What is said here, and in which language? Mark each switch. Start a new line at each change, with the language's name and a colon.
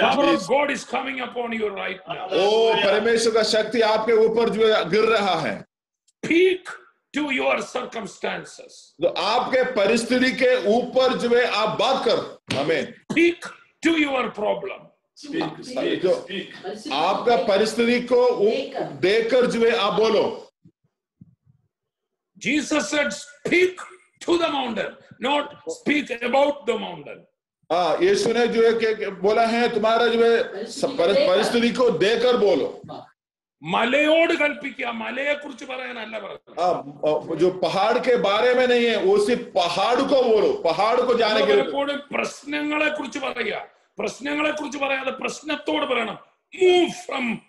English: Power of God is coming upon you right now.
Hindi: ओ परमेश्वर का शक्ति आपके ऊपर जो है गिर रहा है।
English: Speak to your circumstances.
Hindi: तो आपके परिस्थिति के ऊपर जो है आप बात करो। आमीन।
English: Speak to your problem.
Hindi: जो आपका परिस्थिति को देखकर जो है आप बोलो।
English: Jesus said, "Speak to the mountain, not speak about the mountain."
Hindi: यीशु ने जो है बोला है तुम्हारा जो है परिस्थिति को देखकर बोलो।
Malayalam: മലയോട് കൽപ്പിക്കുക, മലയെ കുറിച്ച് പറയാനല്ല പറഞ്ഞത്।
Hindi: जो पहाड़ के बारे में नहीं है, वो सिर्फ पहाड़ को बोलो, पहाड़ को जाने के लिए।
Malayalam: പലപ്പോഴും പ്രശ്നങ്ങളെ കുറിച്ച് പറയുക, പ്രശ്നങ്ങളെ കുറിച്ച് പറയാതെ പ്രശ്നത്തോട് പറയണം,
English: move from